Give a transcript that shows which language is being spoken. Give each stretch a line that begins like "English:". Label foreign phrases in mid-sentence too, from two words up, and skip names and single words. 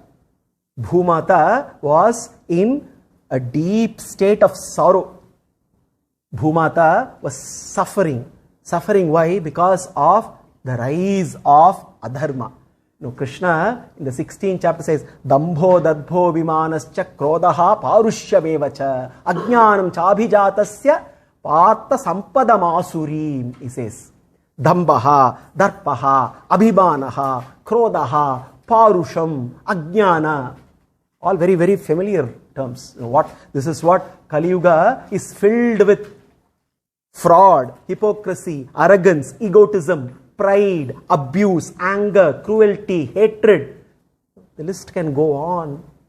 English: Bhumata was in a deep state of sorrow. Bhumata was suffering. Suffering why? Because of the rise of adharma. Krishna in the 16th chapter says,
Sanskrit: दम्भो दर्पो अभिमानश्च क्रोधः पारुष्यमेवच अज्ञानं चाभिजातस्य पार्थ सम्पदमासुरीम्.
English: He says,
Sanskrit: दम्भः, दर्पः, अभिमानः, क्रोधः, पारुष्यम्, अज्ञान.
English: All very, very familiar terms. This is what Kali Yuga is filled with: fraud, hypocrisy, arrogance, egotism, pride, abuse, anger, cruelty, hatred. The list can go on.